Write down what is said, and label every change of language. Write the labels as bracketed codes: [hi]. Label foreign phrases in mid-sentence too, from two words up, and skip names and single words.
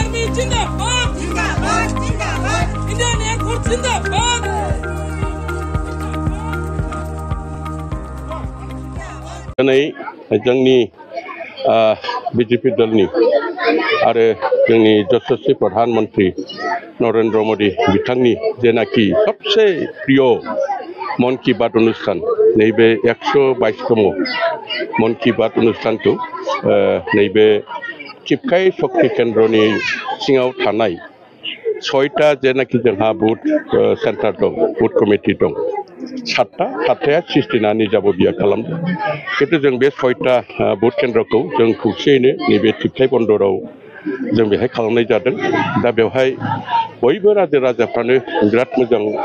[hi] जिंदाबाद जिंदाबाद जिंदाबाद इंडियन एयरफोर्स जिंदाबाद [brx] दिनै जोंनि बीजेपी दलनि आरो जोंनि यशस्वी प्रधानमंत्री नरेंद्र मोदी बिथांनि जेनाखि [hi] सबसे प्रिय [brx] मन की बात अनुष्ठान नैबे 122तम मन की बात अनुष्ठानखौ नैबे चिपकाई शक्ति केन्द्रनि सिङाव थानाय 6टा जेनाखि जोंहा बुथ सेन्टार दं बुथ कमिटि दं 7टाया सिस्टेना निजाबो बिया खालामदों किन्तु जों बे 6टा बुथ केन्द्रखौ जों खौसेयैनो नैबे चिपकाई बन्दराव जों बेहाय खालामनाय जादों दा बेवहाय बयबो रायजो राजाफ्रानो बिराद मोजां